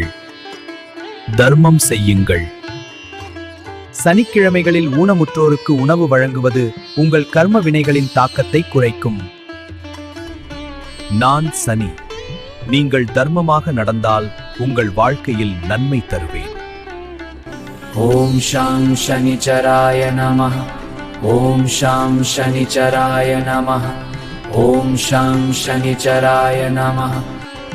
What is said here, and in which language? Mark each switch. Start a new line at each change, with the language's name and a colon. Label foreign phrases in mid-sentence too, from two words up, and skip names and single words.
Tamil: தர்மம் செய்யுங்கள். சனிக்கிழமைகளில் ஊனமுற்றோருக்கு உணவு வழங்குவது உங்கள் கர்ம வினைகளின் தாக்கத்தை குறைக்கும். நான் சனி. நீங்கள் தர்மமாக நடந்தால் உங்கள் வாழ்க்கையில் நன்மை தருவேன்.
Sanskrit: ॐ शां शनिचराय नमः. ॐ शां शनिचराय नमः. ॐ शां शनिचराय नमः.